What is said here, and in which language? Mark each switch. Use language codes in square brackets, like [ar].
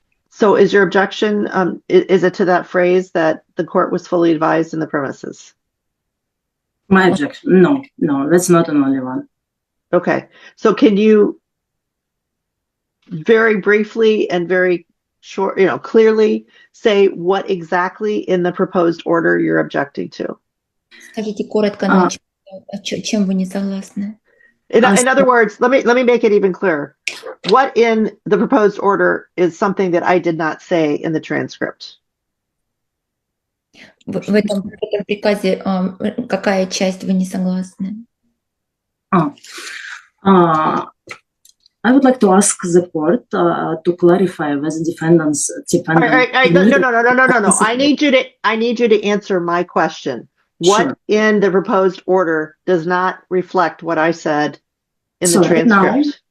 [en] So is your objection, is it to that phrase that the court was fully advised in the premises? My objection, no, that's not an only one. Okay. So can you very briefly and very short, clearly say what exactly in the proposed order you're objecting to. [ru] Скажите коротко, но чем вы не согласны? [en] In other words, let me make it even clearer. What in the proposed order is something that I did not say in the transcript? [ru] В этом приказе какая часть вы не согласны? [en] I would like to ask the court to clarify whether defendants dependent. No. I need you to answer my question. What in the proposed order does not reflect what I said in the transcript?